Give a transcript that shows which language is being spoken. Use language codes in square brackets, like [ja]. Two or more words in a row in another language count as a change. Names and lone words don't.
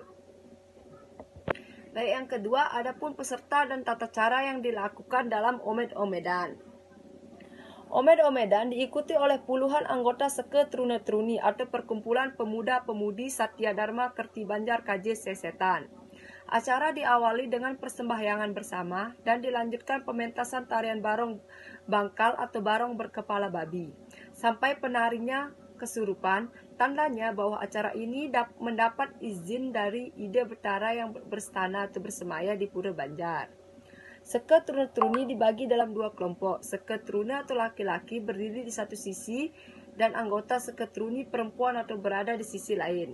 [id] Baik, yang kedua, adapun peserta dan tata cara yang dilakukan dalam omed-omedan. Omed-omedan diikuti oleh puluhan anggota Seke Trune-Truni atau Perkumpulan Pemuda-Pemudi Satya Dharma Kerti Banjar KJ Sesetan. Acara diawali dengan persembahyangan bersama dan dilanjutkan pementasan tarian barong bangkal atau barong berkepala babi. Sampai penarinya kesurupan, tandanya bahwa acara ini mendapat izin dari Ide Betara yang berstana atau bersemaya di Pura Banjar. Seke Trune-Truni dibagi dalam 2 kelompok. Seke Trune atau laki-laki berdiri di satu sisi dan anggota Seke Truni perempuan atau berada di sisi lain.